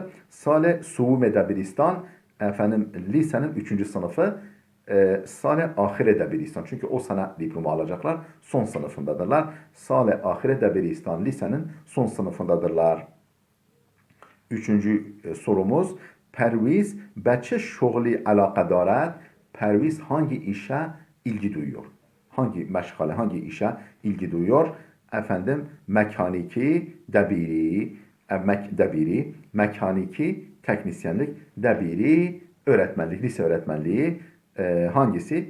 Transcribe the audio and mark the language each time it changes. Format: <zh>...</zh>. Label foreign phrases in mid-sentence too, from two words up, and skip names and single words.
<fa>سال سوم دبیرستان</fa> <tr>efendim lisenin</tr> <fa>3. sınıfı. سال آخر دبیرستان.</fa> <tr>Çünkü o sene diploma alacaklar. Son sınıfındadırlar.</tr> <fa>سال آخر دبیرستان</fa> <tr>lisenin son sınıfındadırlar. Üçüncü sorumuz.</tr> <fa>پرویز به چه شغلی علاقه دارد؟</fa> <tr>پرویز hangi işe ilgi duyuyor? Hangi meşgale, hangi işe ilgi duyuyor? Efendim, mekaniki, debiri, debiri, mekaniki, teknisyenlik, debiri, öğretmenlik, lise öğretmenliği, hangisi?</tr>